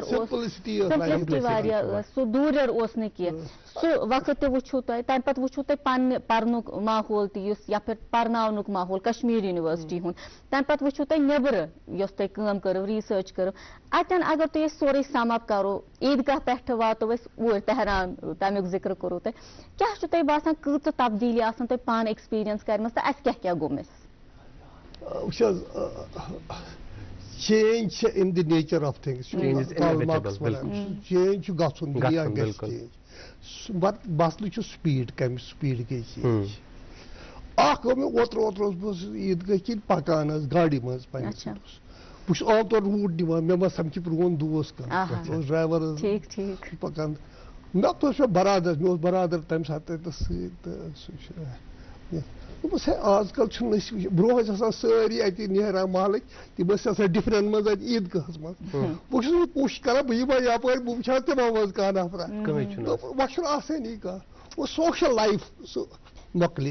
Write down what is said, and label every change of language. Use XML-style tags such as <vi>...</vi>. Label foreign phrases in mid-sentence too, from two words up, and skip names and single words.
<ks>اوس سمپلسٹی واریاہ ٲس سُہ دوٗریر اوس نہٕ کینٛہہ سُہ وقت تہِ وٕچھو تۄہہِ تمہِ پتہٕ وٕچھو تۄہہِ پننہِ پرنُک ماحول تہِ یُس یا پھر پرناونُک ماحول کشمیٖر یونیورسٹی ہُنٛد تمہِ پتہٕ وٕچھو تۄہہِ نیٚبرٕ یۄس تۄہہِ کٲم کٔرٕو ریٖسٲرٕچ کٔرٕو اتٮ۪ن اگر تُہۍ أسۍ سورُے</ks> <en>sum up</en> <ks>کرو عیٖدگاہ پٮ۪ٹھٕ واتو أسۍ اوٗرۍ تہران تمیُک ذِکر کوٚروٕ تۄہہِ کیٛاہ چھُ تۄہہِ باسان کۭژاہ تبدیٖلی آسان تۄہہِ پانہٕ ایکسپیٖرینس کرِمٕژ تہٕ اَسہِ کیٛاہ گوٚو مِس وٕچھ حظ چینج چھِ</ks> <en>in the nature of things</en> <ks>چینج چھُ گژھُن دُنیا گژھِ چینج مسلہٕ چھُ سپیٖڈ کمہِ سپیٖڈ گٔے چینج اوتر بہت عیدگاہ کن پکان گاڑی مز پنس بہت عام طور روٹ دِوان مےٚ ما سمکھِ پرون دوست کانٛہہ ڈرایور پکان نتہٕ اوس مےٚ برادر مےٚ اوس برادر تمہِ ساتہٕ تتٮ۪س سۭتۍ تہٕ سُہ چھُ دوٚپمس ہے آز کل چھُنہٕ أسۍ برونٛہہ ٲسۍ آسان سٲری اَتہِ نیران محلٕکۍ تِم ٲسۍ آسان ڈِفرنٹ منٛز اَتہِ عیٖدگاہس منٛز بہٕ چھُس وۄنۍ کوٗشِش کران بہٕ یِمہٕ ہا یپٲرۍ بہٕ وٕچھ ہا تِمو منٛز کانٛہہ نفرا وۄنۍ چھُنہٕ آسٲنی کانٛہہ وۄنۍ</ks> <en>social life</en> <ks>سُہ مۄکلے</ks>